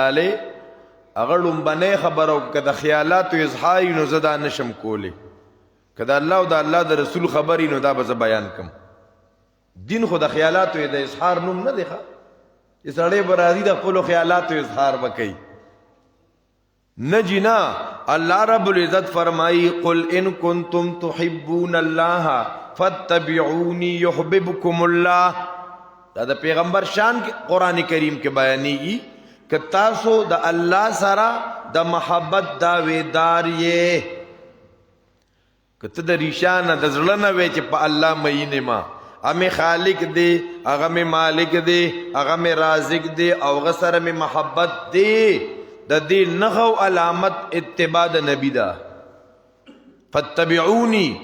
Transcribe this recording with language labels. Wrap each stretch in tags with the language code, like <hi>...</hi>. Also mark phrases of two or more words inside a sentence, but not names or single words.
<ps>علیه هغه لومبنۍ خبره وکړه که د خیالاتو اظهار وي نو زه دا نشم کولی که د الله او د الله د رسول خبرې نو دا به زه بیان کړم دین خو د خیالاتو د اظهار نوم نه دی ښه چې سړی به راځي د خپلو خیالاتو اظهار به کوي نه جنا</ps> <ar>الله رب العزت</ar> <ps>فرمائی</ps> <ar>قل ان کنتم تحبون اللہ فاتبعونی یحببکم اللہ</ar> <ps>دا د پیغمبر شان قرآن کریم کے بیانی گی کہ تاسو دا اللہ سرا دا محبت دا ویدار یہ کته د ریشانه د زړه نه وې چې په الله مینه ما امه خالق دی هغه می مالک دی هغه می رازق دی او غسر می محبت دی د دې نغو علامت اتباع د نبی دا فتبعونی</ps>